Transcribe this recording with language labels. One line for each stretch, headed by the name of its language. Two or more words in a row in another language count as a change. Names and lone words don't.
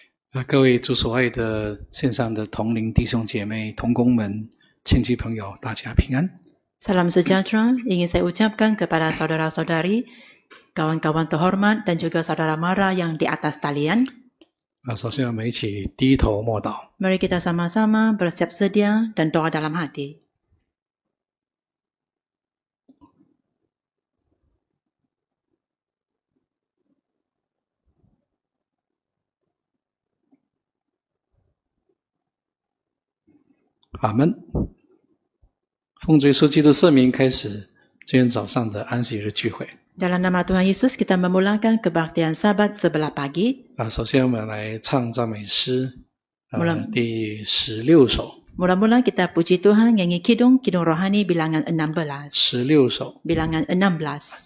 Chinese: 各位主所爱的线上的同龄弟兄姐妹、同工们、亲戚朋友，大家平安。
Malay: Salam sejahtera ingin saya ucapkan kepada saudara-saudari, kawan-kawan terhormat dan juga saudara mara yang di atas talian.
Chinese: 首先我们一起低头默祷。
Malay: Mari kita sama-sama bersiap sedia dan doa dalam hati.
Chinese: Amen。奉主耶稣基督圣名开始今天早上的安息日聚会。
Malay: Dalam nama Tuhan Yesus kita memulakan kebaktian Sabat sebelah pagi.
Chinese: 首先我们来唱赞美诗第16首。
Malay: Mula-mula kita puji Tuhan nyanyi kidung rohani bilangan 16.
Chinese: 16 首
Malay: Bilangan 16.